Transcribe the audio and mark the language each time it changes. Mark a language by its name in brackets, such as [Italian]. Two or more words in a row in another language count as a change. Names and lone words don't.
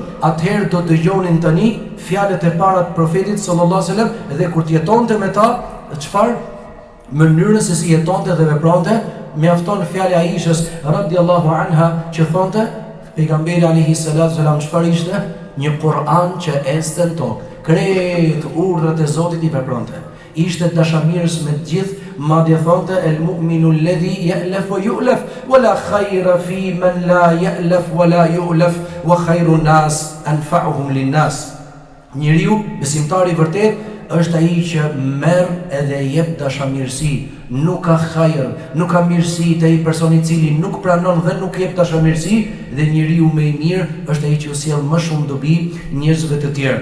[Albanian] Atëherë do dëgjonin tani fjalët e para të profetit [Arabic] صلى الله عليه وسلم [Albanian] dhe kur të jetonte me ta, çfarë mënyrën se si jetonte dhe vepronte, mjafton fjala e Aishës [Arabic] رضي الله عنها [Albanian] që thonte pejgamberi [Arabic] عليه الصلاة والسلام [Albanian] çfarë ishte? Një Kur'an që este në tokë. Krejt urdhrat e Zotit i vepronte. Ishte dashamirës me të gjithë, madje thonte [Arabic] المؤمن الذي يألف ويؤلف ولا خير في من لا يألف ولا يؤلف وخير الناس أنفعهم للناس. [Albanian] Njeriu besimtari i vërtet është ai që merr edhe jep dashamirësi, nuk ka hajër, nuk ka mirësi te ai person i cili nuk pranon dhe nuk jep dashamirësi, dhe njeriu më i mirë është ai që sjell më shumë dobi njerëzve të tjerë.